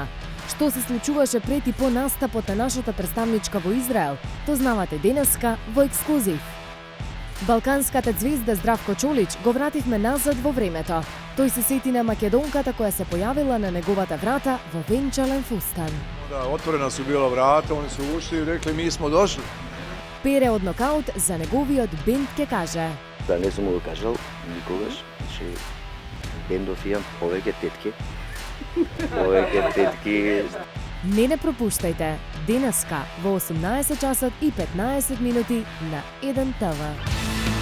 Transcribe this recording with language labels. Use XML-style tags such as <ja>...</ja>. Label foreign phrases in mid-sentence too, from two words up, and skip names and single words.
<mk>Што се случуваше пред и по настапот на нашата представничка во Израел, то знавате денеска во ексклузив. Балканската звезда Здравко Чолич го вративме назад во времето. Тој се сети на македонката која се појавила на неговата врата во венчален фустан.</mk> <sr>Da, otvorena su bila vrata, oni su ušli i rekli mi smo došli.</sr> <mk>Пере од нокаут за неговиот бенд ке каже. Да, не сум му го кажал никогаш, че бендов имам повеќе тетки. Повеќе тетки. Не пропуштајте денеска во 18 часот и 15 минути на 1 ТВ.</mk>